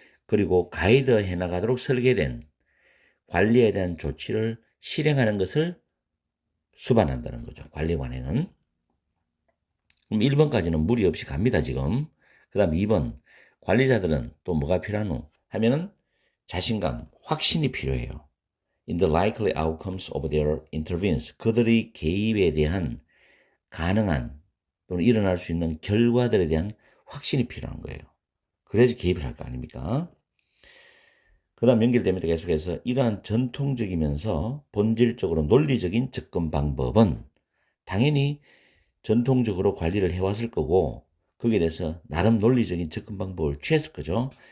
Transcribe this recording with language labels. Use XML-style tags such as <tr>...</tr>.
<ko>그리고 가이드 해나가도록 설계된 관리에 대한 조치를 실행하는 것을 수반한다는 거죠. 관리 관행은. 그럼 1번까지는 무리 없이 갑니다, 지금. 그 다음 2번. 관리자들은 또 뭐가 필요하노? 하면은 자신감, 확신이 필요해요.</ko> <en>In the likely outcomes of their interventions.</en> <ko>그들의 개입에 대한 가능한 또는 일어날 수 있는 결과들에 대한 확신이 필요한 거예요. 그래야지 개입을 할 거 아닙니까? 그 다음 연결됩니다. 계속해서 이러한 전통적이면서 본질적으로 논리적인 접근 방법은 당연히 전통적으로 관리를 해왔을 거고 거기에 대해서 나름 논리적인 접근 방법을 취했을 거죠.</ko>